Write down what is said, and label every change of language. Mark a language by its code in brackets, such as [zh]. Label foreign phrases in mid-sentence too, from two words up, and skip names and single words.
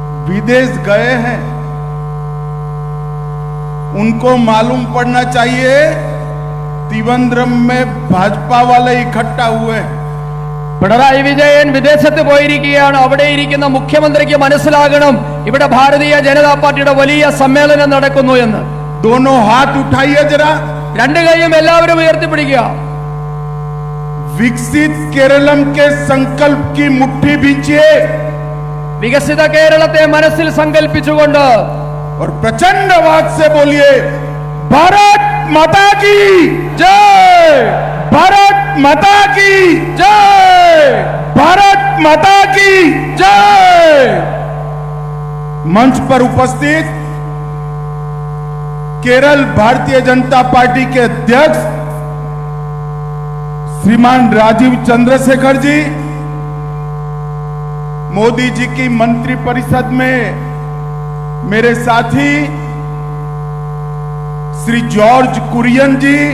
[hi] विदेश गए हैं, उनको मालूम पड़ना चाहिए തിരുവനന്തപുരം में भाजपा वाले इकट्ठा हुए हैं। [ml] പിണറായി വിജയൻ വിദേശത്ത് പോയിരിക്കുകയാണ്. അവിടെ ഇരിക്കുന്ന മുഖ്യമന്ത്രിക്ക് മനസ്സിലാകണം ഇവിടെ ഭാരതീയ ജനതാ പാർട്ടിയുടെ വലിയ സമ്മേളനം നടക്കുന്നു എന്ന്. [hi] दोनों हाथ उठाइए जरा, [ml] രണ്ട് കൈയും എല്ലാവരും ഉയർത്തിപ്പിടിക്കുക. [hi] विकसित केरलम के संकल्प की मुट्ठी भींचिए, [ml] വികസിത കേരളത്തെ മനസ്സിൽ സങ്കല്പിച്ചുകൊണ്ട് [hi] और प्रचंड आवाज से बोलिए भारत माता की ജയ്, भारत माता की ജയ്, भारत माता की। ജയ്. मंच पर उपस्थित केरल भारतीय जनता पार्टी के अध्यक्ष श्रीमान राजीव चंद्रशेखर जी, मोदी जी की मंत्री परिषद में मेरे साथी श्री जॉर्ज कुरियन जी,